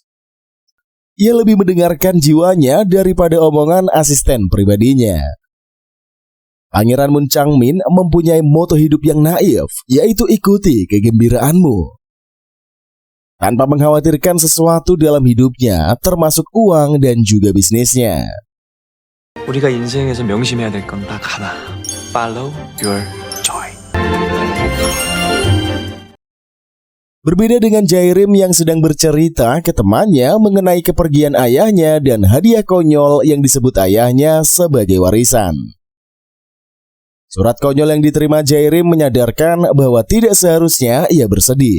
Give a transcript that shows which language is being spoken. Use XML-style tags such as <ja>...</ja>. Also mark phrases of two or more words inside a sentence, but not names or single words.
<id>Ia lebih mendengarkan jiwanya daripada omongan asisten pribadinya. Pangeran Moon Chang-min mempunyai moto hidup yang naif, yaitu ikuti kegembiraanmu. Tanpa mengkhawatirkan sesuatu dalam hidupnya, termasuk uang dan juga bisnisnya.</id> <ko>우리가 인생에서 명심해야 될 건 딱 하나.</ko> <en>Follow your joy.</en> <id>Berbeda dengan Jae-rim yang sedang bercerita ke temannya mengenai kepergian ayahnya dan hadiah konyol yang disebut ayahnya sebagai warisan. Surat konyol yang diterima Jae-rim menyadarkan bahwa tidak seharusnya ia bersedih.</id>